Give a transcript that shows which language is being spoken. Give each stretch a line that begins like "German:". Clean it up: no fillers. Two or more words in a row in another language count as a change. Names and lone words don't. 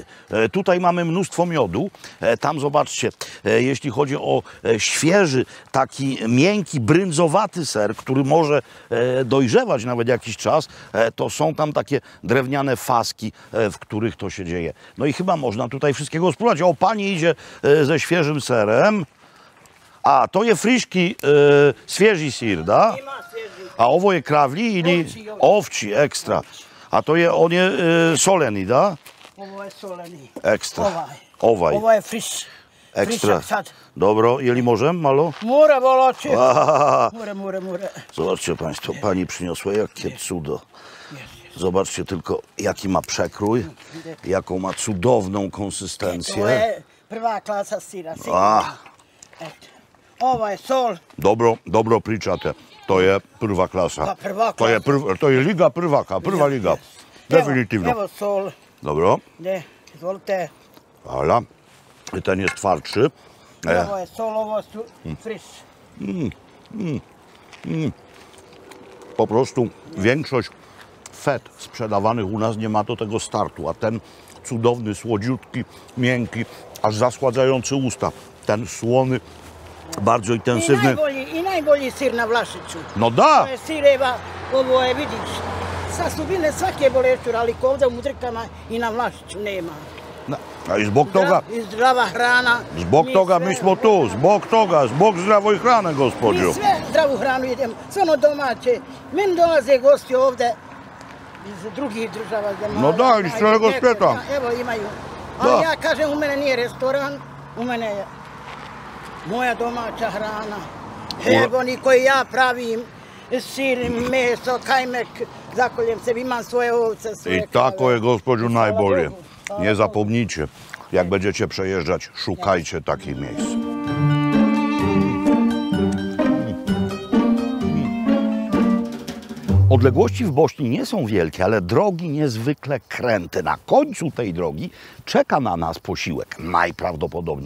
Polish: Tutaj mamy mnóstwo miodu. Tam zobaczcie, jeśli chodzi o świeży, taki miękki, brędzowaty ser, który może dojrzewać nawet jakiś czas, to są tam takie drewniane faski, w których to się dzieje. No i chyba można tutaj wszystkiego spróbować. O, pani idzie ze świeżym serem.
Bosnian: A, to je friški, svježi sir, da? A ovo je kravlji ili ovči, ekstra. A to je, on je soleni, da? Ovo je soleni. Ekstra. Ovaj. Ovo je friš. Ekstra. Frišak sad. Dobro, je li możem malo? Mora, volače. Aha. Mora.
Polish: Zobaczcie państwo, pani przyniosła jakie cudo. Zobaczcie tylko, jaki ma przekrój, jaką ma cudowną
Bosnian: To
Polish: konsystencję.
Bosnian: je prva klasa sira. A, Eto. Ovo je sol. dobro pričate. To je prva klasa. Pa prva To je liga prvaka, prva liga. Definitivno. Evo sol. Dobro, Ne, izvolite.
Polish: hvala. I ten jest twardszy.
Bosnian: Ovo je sol, ovo su friš.
Polish: Po prostu większość fet sprzedawanych u nas nie ma do tego startu, a ten cudowny, słodziutki, miękki, aż zasładzający usta. Ten słony, bardzo intensywny.
Bosnian: I najbolji sir na Vlašiću. No da! To je sireva, ovo je, vidiš, sa sudbine svake bolešću, ali ovdje u Mudrikama i na Vlašiću nema. A i zbog toga, I zdrava hrana. zbog toga mi smo tu, zbog zdravoj hrane, gospođo. Mi sve zdravu hranu jedemo, sve ono domaće. Meni dolaze gosti ovdje iz drugih država zemalja. No da, iz cijelog svijeta. Evo imaju. Da. Ali ja kažem, u mene nije restoran, u mene je moja domaća hrana. Evo oni koji ja pravim, sir, meso, kajmek, zakoljem se, imam svoje ovce, svoje I tako je, gospođu, Hvala najbolje. Bogu. Hvala
Polish: Nie
Bosnian: Bogu.
Polish: zapomnijcie, jak będziecie przejeżdżać, szukajcie takich miejsc. Odległości w Bośni nie są wielkie, ale drogi niezwykle kręte. Na końcu tej drogi czeka na nas posiłek, najprawdopodobniej.